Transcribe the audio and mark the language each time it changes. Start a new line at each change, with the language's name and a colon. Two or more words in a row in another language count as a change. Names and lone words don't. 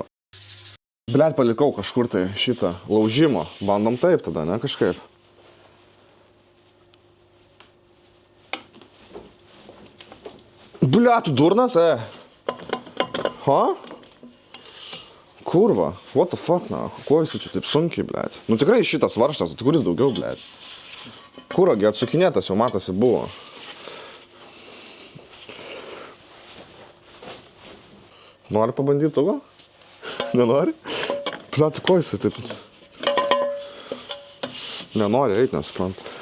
Lithuanian: Blet, palikau kažkur tai šitą laužimo. Bandom taip tada, ne, kažkaip. Blet, tu durnas, Ha? Kurva,
English: what the fuck,
Lithuanian: na? Ko jis čia taip sunkiai, blet? Nu tikrai šitas varžtas, tai kuris daugiau, blet? Kuragi atsukinėtas jau matosi buvo. Nori pabandyti tu gal? Nenori? Pliatu, ko jisai taip? Nenori eit, nesuprantu.